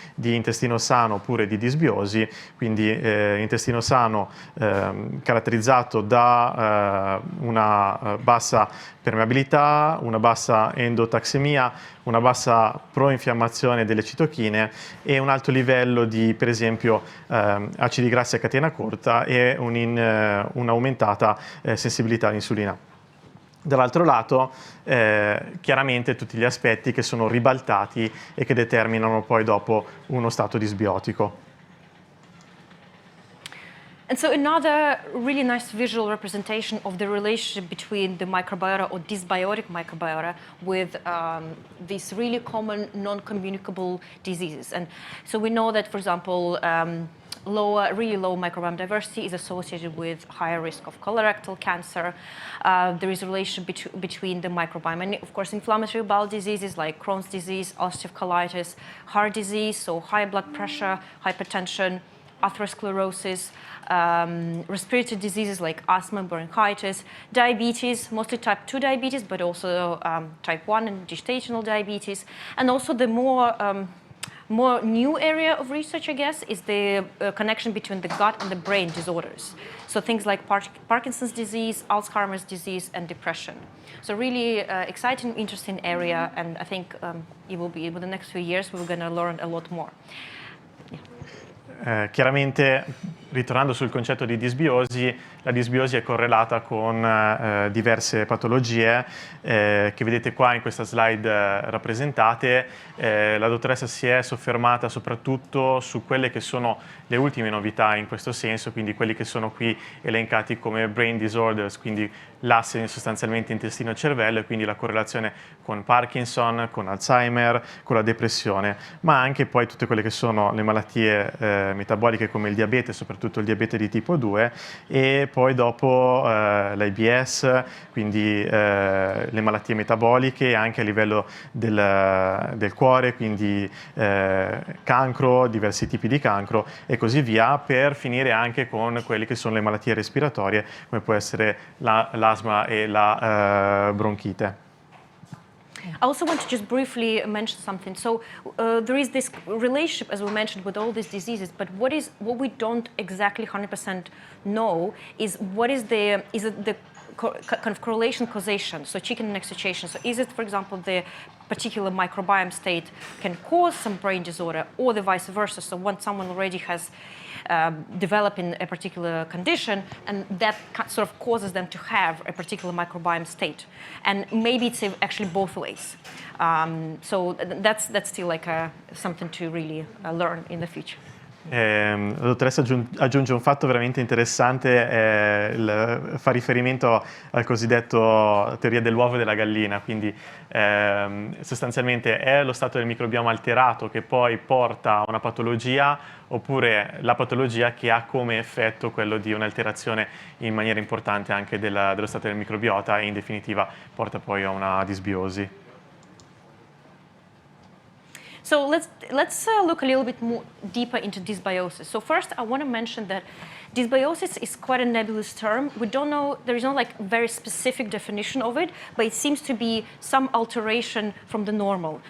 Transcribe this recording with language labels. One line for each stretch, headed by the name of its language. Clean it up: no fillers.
Italian: di intestino sano oppure di disbiosi, quindi intestino sano caratterizzato da una bassa permeabilità, una bassa endotaxemia, una bassa proinfiammazione delle citochine e un alto livello di, per esempio, acidi grassi a catena corta e un'aumentata sensibilità all'insulina. Dall'altro lato, chiaramente tutti gli aspetti che sono ribaltati e che determinano poi dopo uno stato disbiotico.
English: And so another really nice visual representation of the relationship between the microbiota or dysbiotic microbiota with these really common non-communicable diseases. And so we know that, for example, really low microbiome diversity is associated with higher risk of colorectal cancer. There is a relationship between the microbiome and, of course, inflammatory bowel diseases like Crohn's disease, ulcerative colitis, heart disease, so high blood pressure, hypertension, atherosclerosis, respiratory diseases like asthma, bronchitis, diabetes, mostly type 2 diabetes, but also type 1 and gestational diabetes. And also the more new area of research, I guess, is the connection between the gut and the brain disorders. So things like Parkinson's disease, Alzheimer's disease, and depression. So really exciting, interesting area, and I think it will be, with the next few years, we're going to learn a lot more.
Italian: Chiaramente, ritornando sul concetto di disbiosi, la disbiosi è correlata con diverse patologie che vedete qua in questa slide rappresentate. La dottoressa si è soffermata soprattutto su quelle che sono le ultime novità in questo senso, quindi quelli che sono qui elencati come
English: brain disorders,
Italian: quindi l'asse sostanzialmente intestino-cervello e quindi la correlazione con Parkinson, con Alzheimer, con la depressione, ma anche poi tutte quelle che sono le malattie metaboliche come il diabete, soprattutto il diabete di tipo 2, e poi dopo l'IBS, quindi le malattie metaboliche anche a livello del cuore, quindi cancro, diversi tipi di cancro e così via, per finire anche con quelle che sono le malattie respiratorie, come può essere l'asma e la bronchite.
English: I also want to just briefly mention something. So there is this relationship, as we mentioned, with all these diseases. But what we don't exactly 100% know is is it the kind of correlation causation, so chicken and egg situation. So is it, for example, the particular microbiome state can cause some brain disorder, or the vice versa? So when someone already has developing a particular condition, and that sort of causes them to have a particular microbiome state, and maybe it's actually both ways. So that's still like something to really learn in the future.
Italian: La dottoressa aggiunge un fatto veramente interessante, fa riferimento al cosiddetto teoria dell'uovo e della gallina, quindi sostanzialmente è lo stato del microbioma alterato che poi porta a una patologia, oppure la patologia che ha come effetto quello di un'alterazione in maniera importante anche dello stato del microbiota e in definitiva porta poi a una disbiosi.
English: So let's look a little bit more deeper into dysbiosis. So first, I want to mention that dysbiosis is quite a nebulous term. We don't know, there is no like very specific definition of it, but it seems to be some alteration from the normal.